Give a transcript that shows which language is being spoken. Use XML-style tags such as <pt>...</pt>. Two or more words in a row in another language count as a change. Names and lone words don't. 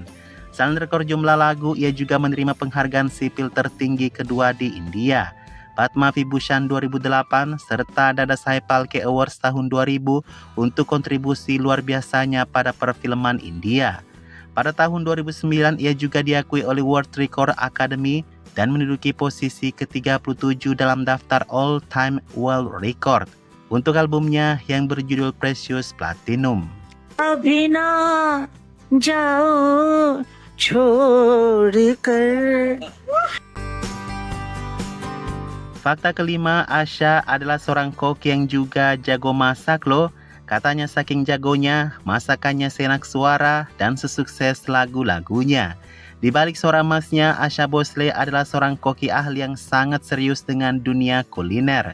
<id>Selain rekor jumlah lagu, ia juga menerima penghargaan sipil tertinggi kedua di India, Padma Vibhushan 2008, serta Dadasaheb Phalke Awards tahun 2000 untuk kontribusi luar biasanya pada perfilman India. Pada tahun 2009, ia juga diakui oleh World Record Academy dan menduduki posisi ke-37 dalam daftar All Time World Record untuk albumnya yang berjudul Precious Platinum.</id> <hi>अभी ना जाओ छोड़कर.</hi> <id>Fakta kelima, Asha adalah seorang koki yang juga jago masak loh. Katanya saking jagonya, masakannya senak suara dan sesukses lagu-lagunya. Di balik suara emasnya, Asha Bhosle adalah seorang koki ahli yang sangat serius dengan dunia kuliner.</id>